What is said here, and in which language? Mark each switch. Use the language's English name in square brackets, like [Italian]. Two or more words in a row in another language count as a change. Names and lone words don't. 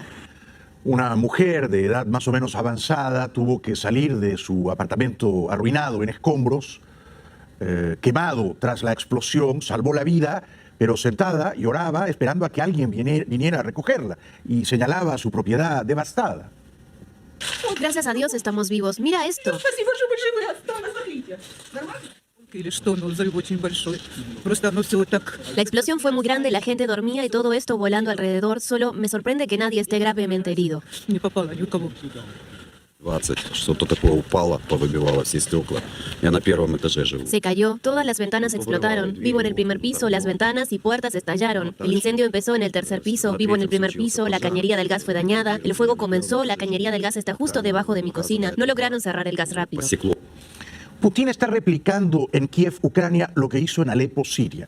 [Spanish] Una mujer de edad más o menos avanzada tuvo que salir de su apartamento arruinado en escombros, quemado tras la explosión, salvó la vida, pero sentada lloraba esperando a que alguien viniera a recogerla y señalaba su propiedad devastada. Gracias a Dios estamos vivos. Mira esto. [Russian] Спасибо, что вы живы осталось. Смотрите. Нормально? Или что, ну, взрыв очень большой. Просто оно все так... [Spanish] La explosión fue muy grande, la gente dormía y todo esto volando alrededor. Solo me sorprende que nadie esté gravemente herido. [Russian] Не попало ни у кого. 20, что-то такое упало, повыбивало все стекла. Я на первом этаже живу. [Spanish] Se cayó, todas las ventanas explotaron. Vivo en el primer piso, las ventanas y puertas estallaron. El incendio empezó en el tercer piso, vivo en el primer piso, la cañería del gas fue dañada, el fuego comenzó, la cañería del gas está justo debajo de mi cocina. No lograron cerrar el gas rápido. [Russian] Посекло. [Spanish] Putin está replicando en Kiev, Ucrania, lo que hizo en Alepo, Siria.